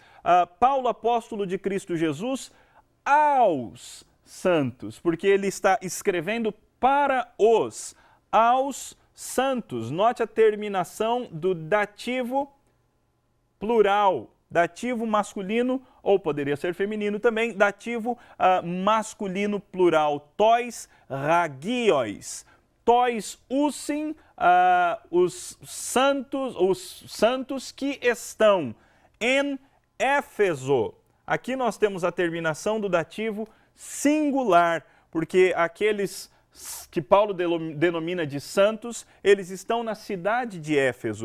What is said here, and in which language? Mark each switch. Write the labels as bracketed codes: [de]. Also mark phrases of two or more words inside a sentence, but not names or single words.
[pt] Paulo, apóstolo de Cristo Jesus, aos santos, porque ele está escrevendo para aos santos. Note a terminação do dativo plural. Dativo masculino, ou poderia ser feminino também, dativo masculino plural, [el] τοῖς ἁγίοις. τοῖς οὖσιν, [pt] os santos que estão em Éfeso. Aqui nós temos a terminação do dativo singular, porque aqueles que Paulo denomina de santos, eles estão na cidade de Éfeso.